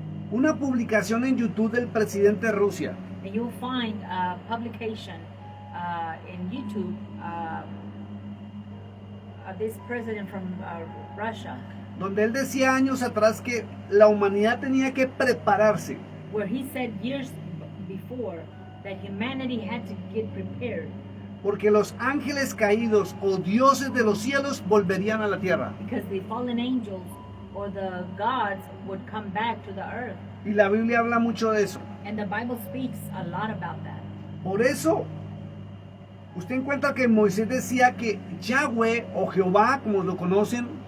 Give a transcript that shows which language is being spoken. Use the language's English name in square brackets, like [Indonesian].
[Spanish] Una publicación en YouTube del presidente de Rusia, [English] And you'll find a publication in YouTube of this president from Russia, [Spanish] donde él decía años atrás que la humanidad tenía que prepararse, [English] where he said years before that humanity had to get prepared [Spanish] porque los ángeles caídos o dioses de los cielos volverían a la tierra. [English] because the fallen angels or the gods would come back to the earth. [Spanish] Y la Biblia habla mucho de eso. [English] And the Bible speaks a lot about that. [Spanish] Por eso, usted encuentra que Moisés decía que Yahweh o Jehová, como lo conocen,